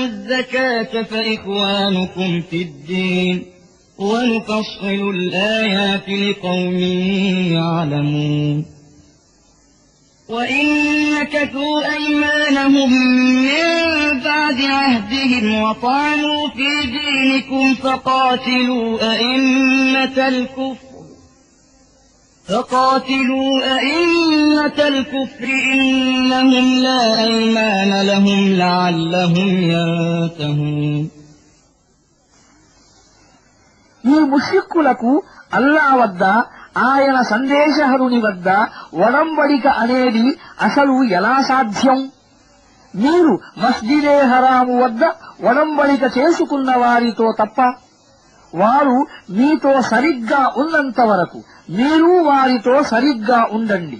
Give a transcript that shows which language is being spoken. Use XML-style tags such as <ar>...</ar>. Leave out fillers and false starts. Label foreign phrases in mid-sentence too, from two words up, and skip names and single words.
<ar>الزكاة فإخوانكم في الدين ونفصل الآيات لقوم يعلمون وإن نكثوا أيمانهم من بعد عهدهم وطعنوا في دينكم فقاتلوا أئمة الكفر إنهم لا أيمان لهم لعلهم ينتهون</ar> <te>ఈ ముష్రిక్కులకు అల్లా వద్ద ఆయన సందేశహరుని వద్ద ఒడంబడిక అనేది అసలు ఎలా సాధ్యం? మీరు మస్జిదే హరాము వద్ద ఒడంబడిక చేసుకున్న వారితో తప్ప వారు మీతో సరిగ్గా ఉన్నంత వరకు మీరు వారితో సరిగ్గా ఉండండి.</te>